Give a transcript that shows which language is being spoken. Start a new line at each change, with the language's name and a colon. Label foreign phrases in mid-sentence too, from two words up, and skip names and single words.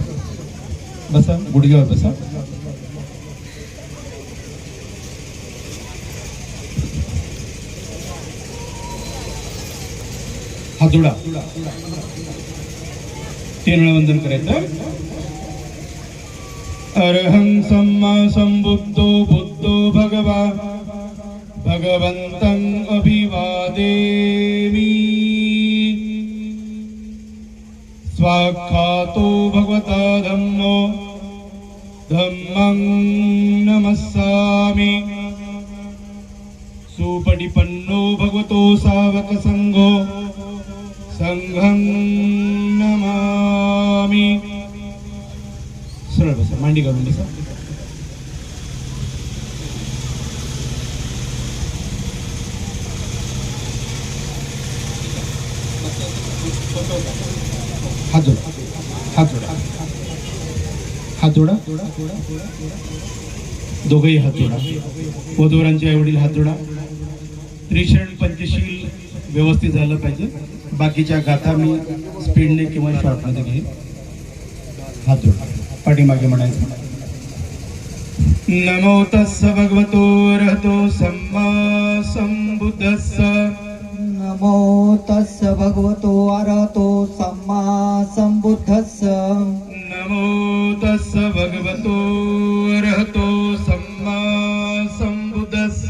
Marathi: बसा, गुडघ्यावर बसा। हात जोडा, 3 वेळा वंदन करायचं।
Pali: अरहं सम्मा संबुद्धो बुद्धो भगवा भगवन्तं अभिवादेमि। स्वाख्यातो भगवता धम्मो धम्मं नमस्सामि। सुपटिपन्नो भगवतो सावक संघो संघं नमामि।
Marathi: सरळ बसा, मांडी घालून बसा। हात जोडा, हात जोडा, हात जोडा, दोघेही हात जोडा। वधूवरांचे आईवडील हात जोडा। त्रिशरण पंचशील व्यवस्थित झालं पाहिजे। बाकीच्या गाथा मी स्पीडने किंवा शॉर्टमध्ये घेईन। हात जोडा, पाठीमागे म्हणायचं।
Pali: नमो तस्स भगवतो अरहतो सम्मा संबुद्धस्स। नमो तस्स भगवतो अरहतो सम्मा संबुद्धस्स। नमो तस्स भगवतो अरहतो सम्मा संबुद्धस्स।